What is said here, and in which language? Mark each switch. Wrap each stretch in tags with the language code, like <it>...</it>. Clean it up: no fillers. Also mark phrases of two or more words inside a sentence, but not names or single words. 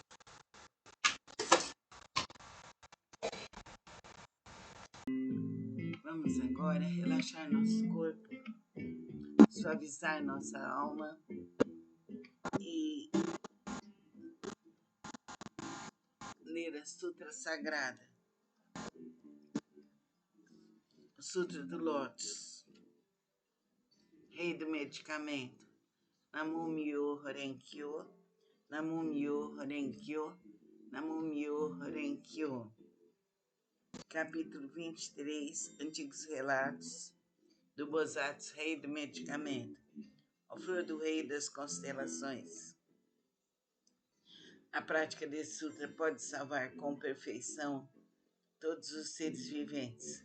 <pt>Vamos agora relaxar nosso corpo, suavizar nossa alma e ler a Sutra Sagrada, o Sutra do Lótus, Rei do Medicamento.</pt> <ja>南無妙法蓮華経、南無妙法蓮華経、南無妙法蓮華経.</ja> <pt>Capítulo 23, Antigos Relatos do Bosatsu, Rei do Medicamento, a flor do Rei das Constelações. A prática desse sutra pode salvar com perfeição todos os seres viventes.</pt>